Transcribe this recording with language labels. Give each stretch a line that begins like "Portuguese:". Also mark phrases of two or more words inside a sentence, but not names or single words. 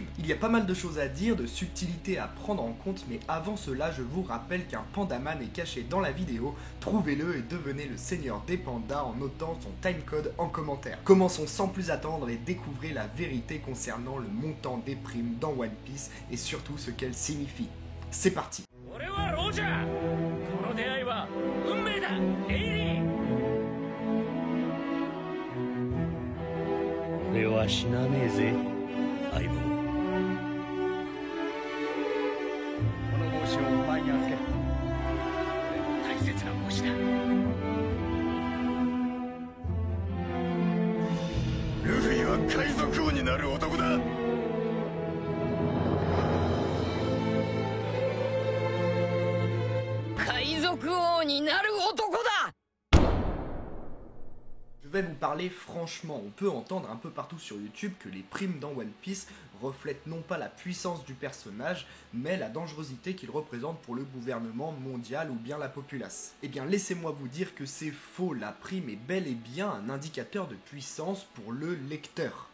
French: Il y a pas mal de choses à dire, de subtilités à prendre en compte, mais avant cela, je vous rappelle qu'un pandaman est caché dans la vidéo. Trouvez-le et devenez le seigneur des pandas en notant son timecode en commentaire. Commençons sans plus attendre et découvrez la vérité concernant le montant des primes dans One Piece et surtout ce qu'elles signifient. C'est parti.
Japanese: 俺はロジャー。この出会いは運命だ。エイリー。俺は死なねえぜ相棒。この帽子をお前に預ける。俺の大切な帽子だ。ルフィは海賊王になる男だ。海賊王になる男だ。
French: Je vais vous parler franchement, on peut entendre un peu partout sur YouTube que les primes dans One Piece reflètent non pas la puissance du personnage, mais la dangerosité qu'il représente pour le gouvernement mondial ou bien la populace. Eh bien laissez-moi vous dire que c'est faux, la prime est bel et bien un indicateur de puissance pour le lecteur.